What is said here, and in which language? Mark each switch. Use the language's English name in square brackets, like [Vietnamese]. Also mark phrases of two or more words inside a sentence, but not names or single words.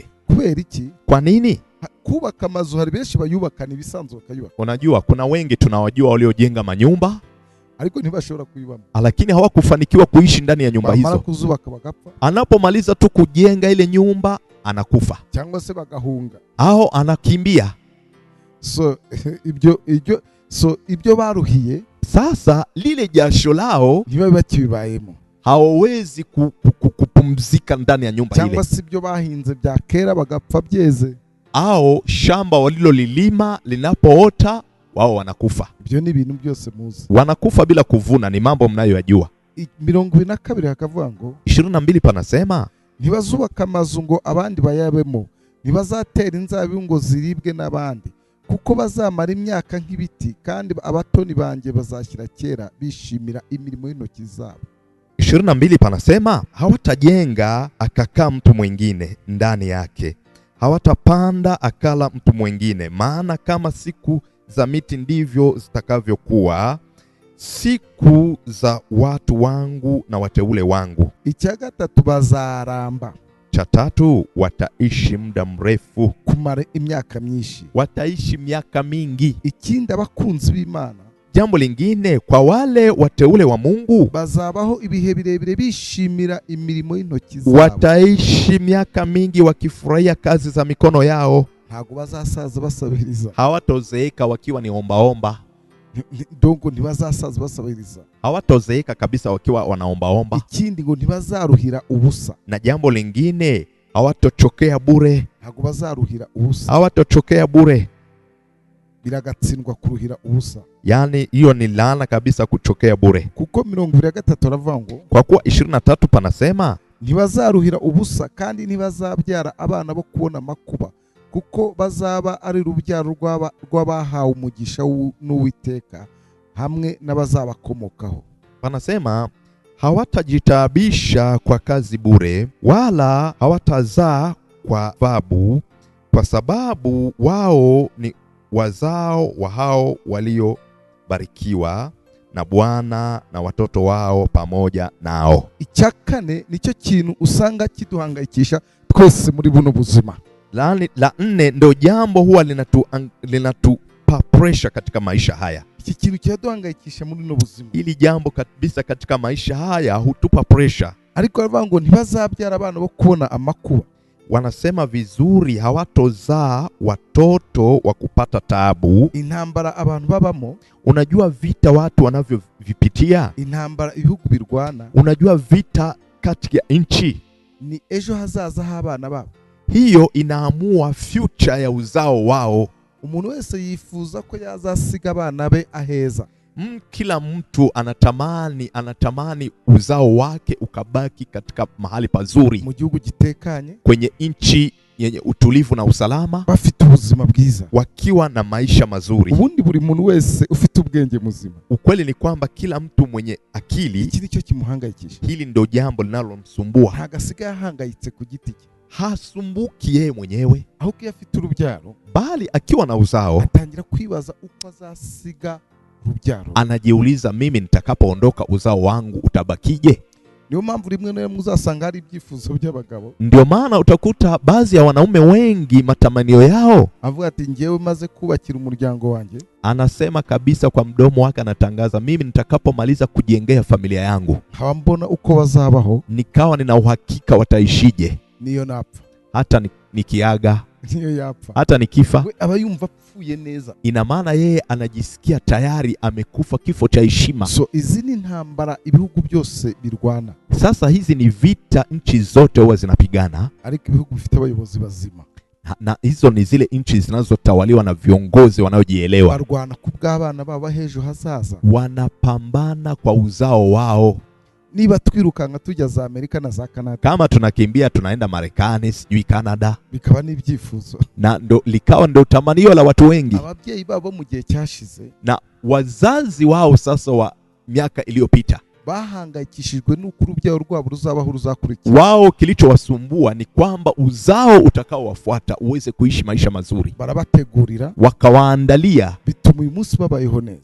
[Kinyarwanda] Kubera iki? [Swahili] Kwa nini? [Kinyarwanda] Kubaka amazu hari benshi bayubakana ibisanzwe bakayubaka. [Swahili] Unajua kuna wengi tunawajua waliojenga manyumba [Kinyarwanda] ariko ntibashobora kuyibamo, [Swahili] lakini hawakufanikiwa kuishi ndani ya nyumba hizo. [Kinyarwanda] Kuzubaka bagapfa. [Swahili] Anapomaliza tu kujenga ile nyumba anakufa, [Kinyarwanda] cyangwa se bagahunga [Swahili] au anakimbia. [Kinyarwanda] Ibyo baruhiye [Swahili] sasa lile jasho lao [Kinyarwanda] ntibabe bakibibayemo, [Swahili] hawawezi kupumzika ndani ya nyumba ile. [Kinyarwanda] Cyangwa se ibyo bahinze bya kera bagapfa byeze, [Swahili] au shamba walilolilima linapoota wao wanakufa. [Kinyarwanda] Ibyo ni ibintu byose muzi, [Swahili] wanakufa bila kuvuna. Ni mambo mnayoyajua. [Kinyarwanda] 22 hakavuga ngo [Swahili] 22 panasema [Kinyarwanda] ntibazubaka amazu ngo abandi bayabemo, ntibazatera inzabibu ngo ziribwe n'abandi, kuko bazamara imyaka nk'ibiti, kandi abatoni banjye bazashyira kera bishimira imirimo y'intoki zabo. [Swahili] 22 panasema hawatajenga akakaa mtu mwingine ndani yake, hawatapanda akala mtu mwingine, maana kama siku za miti ndivyo zitakavyokuwa siku za watu wangu na wateule wangu. [Kinyarwanda] Icya gatatu, bazaramba. [Swahili] Cha tatu, wataishi muda mrefu, [Kinyarwanda] kumara imyaka myinshi, [Swahili] wataishi miaka mingi. [Kinyarwanda] Ikindi, abakunzi b'Imana, [Swahili] jambo lingine, kwa wale wateule wa Mungu, [Kinyarwanda] bazabaho ibihe birebire bishimira imirimo y'intoki zabo. [Swahili] Wataishi miaka mingi wakifurahia kazi za mikono yao. [Kinyarwanda] Ntago bazasaza basabiriza, [Swahili] hawatozeeka wakiwa ni ombaomba. [Kinyarwanda] Dongo ntibazasaza basabiriza, [Swahili] hawatozeeka kabisa wakiwa wanaombaomba. [Kinyarwanda] Ikindi ngo ntibazaruhira ubusa. [Swahili] Na jambo lingine, hawatochokea bure. [Kinyarwanda] Ntago bazaruhira ubusa, [Swahili] hawatochokea bure. [Kinyarwanda] Biragatsindwa kuruhira ubusa. [Swahili] Yani hiyo ni laana kabisa, kuchokea bure. [Kinyarwanda] Kuko 23 aravuga ngo, [Swahili] kwa kuwa 23 panasema [Kinyarwanda] ntibazaruhira ubusa kandi ntibazabyara abana bo kubona makuba, kuko bazaba ari urubyaro rw'abahawe umugisha n'Uwiteka hamwe n'abazabakomokaho. [Swahili] Panasema hawatajitabisha kwa kazi bure, wala hawatazaa kwa taabu, kwa sababu wao ni wazao wa hao waliobarikiwa na Bwana, na watoto wao pamoja nao. [Kinyarwanda] Icyakane nicyo kintu usanga kiduhangayikisha twese muri buno buzima. [Swahili] La nne ndo jambo huwa linatupa pressure katika maisha haya. [Kinyarwanda] Iki kintu kiraduhangayikisha muri buno buzima. [Swahili] Ili jambo kabisa katika maisha haya hutupa pressure. [Kinyarwanda] Ariko baravuga ngo ntibazabyara abana bo kubona amakuba. [Swahili] Wanasema vizuri, hawatozaa watoto wa kupata taabu. [Kinyarwanda] Intambara abantu babamo, [Swahili] unajua vita watu wanavyovipitia. [Kinyarwanda] Intambara ibihugu birwana, [Swahili] unajua vita kati ya nchi. [Kinyarwanda] Ni ejo hazaza h'abana babo. [Swahili] Hiyo inaamua future ya uzao wao. [Kinyarwanda] Umuntu wese yifuza ko yazasiga abana be aheza. [Swahili] Kila mtu anatamani uzao wake ukabaki katika mahali pazuri, [Kinyarwanda] mu gihugu gitekanye, [Swahili] kwenye nchi yenye utulivu na usalama, [Kinyarwanda] bafite ubuzima bwiza, [Swahili] wakiwa na maisha mazuri. [Kinyarwanda] Ubundi buri muntu wese ufite ubwenge muzima. [Swahili] Ukweli ni kwamba kila mtu mwenye akili, [Kinyarwanda] iki nicyo kimuhangayikisha. [Swahili] Hili ndo jambo linalomsumbua. [Kinyarwanda] Ntagasiga ahangayitse ku giti cye, [Swahili] hasumbuki yeye mwenyewe, [Kinyarwanda] ahubwo afite urubyaro, [Swahili] bali akiwa na uzao [Kinyarwanda] atangira kwibaza uko azasiga urubyaro. [Swahili] Anajiuliza, mimi nitakapoondoka uzao wangu utabakije? [Kinyarwanda] Niyo mpamvu rimwe na rimwe uzasanga hari ibyifuzo by'abagabo. [Swahili] Ndio maana utakuta baadhi ya wanaume wengi matamanio yao, [Kinyarwanda] avuga ati ngewe maze kubakira umuryango wanjye, [Swahili] anasema kabisa kwa mdomo wake, anatangaza, mimi nitakapomaliza kujengea familia yangu, [Kinyarwanda] hawambona uko bazabaho, [Swahili] nikawa nina uhakika wataishije. [Kinyarwanda] Niyo napfa, [Swahili] hata nikiaga, [Kinyarwanda] niyo yapfa, [Swahili] hata nikifa, [Kinyarwanda] aba yumva apfuye neza. [Swahili] Ina maana yeye anajisikia tayari amekufa kifo cha heshima. [Kinyarwanda] So izi ni ntambara ibihugu byose birwana. [Swahili] Sasa hizi ni vita nchi zote huwa zinapigana, [Kinyarwanda] ariko ibihugu bifite abayobozi bazima. [Swahili] Na hizo ni zile nchi zinazotawaliwa na viongozi wanaojielewa. [Kinyarwanda] Barwana kubw'abana baba hejo hazaza, [Swahili] wanapambana kwa uzao wao. [Kinyarwanda] Niba twirukanka tujya za Amerika na za Canada, [Swahili] kama tunakimbia tunaenda Marekani, sijui Canada, [Kinyarwanda] bikaba n'ibyifuzo, [Swahili] na likawa tamanio la watu wengi. [Kinyarwanda] Ababyeyi babo mu gihe cyashize, [Swahili] na wazazi wao sasa wa miaka iliyopita, [Kinyarwanda] bahangayikishijwe n'uko urubyaro rwabo ruzabaho ruzakurikira. [Swahili] Wao kilichowasumbua ni kwamba uzao utakaowafuata uweze kuishi maisha mazuri. [Kinyarwanda] Barabategurira, [Swahili] Wakawaandalia, [Kinyarwanda] bituma uyu munsi babayeho neza.